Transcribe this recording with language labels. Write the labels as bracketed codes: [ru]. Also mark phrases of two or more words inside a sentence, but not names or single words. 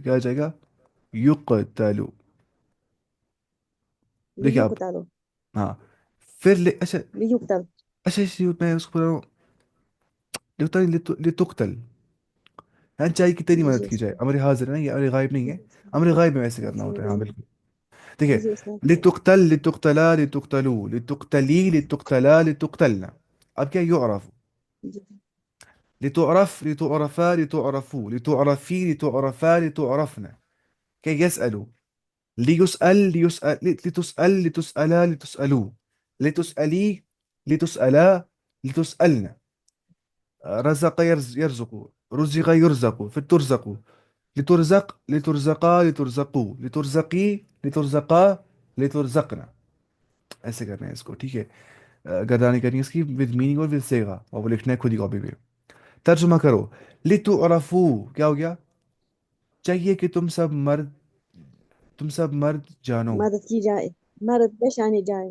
[ur] کیا آ جائے گا؟ یقتلو. دیکھیے لیوگ آپ. تالو ہاں پھر اچھا لیوگ تال. اچھا میں اس کو بنا رہا ہوں لتقتل. ہاں چاہیے کہ تیری جی مدد جی کی اس جائے. میں امر حاضر ہے نا، یہ امر غائب نہیں جی ہے. امر غائب میں ویسے کرنا جی ہوتا ہے. ہاں جی بالکل. دیکھیے جی اس میں [ar] لتقتل لتقتلا لتقتلو لتقتلی لتقتلا لتقتلنا. [ur] اب کیا يعرف؟ جی [ar] لتعرف لتعرفا لتعرفوا لتعرفي لتعرفا لتعرفنا. كي يسألوا ليسأل ليسأل لتسأل لتسألا لتسألوا لتسألي لتسألا لتسألنا. رزق يرزق، رزق يرزق، في ترزق. لترزق لترزقا لترزقوا لترزقي لترزقا لترزقنا. [ur] ایسے کرنا ہے اس کو. ٹھیک ہے. گردانی کرنی ہے اس کی [en] with meaning [ur] اور ود سیغا، اور وہ لکھنا ہے خود ہی کاپی پہ. ترجمہ کرو. لتعرفو کیا ہو گیا؟ چاہیے کہ تم سب مرد جانو. مدد کی جائے، مدد پہچانے جائے.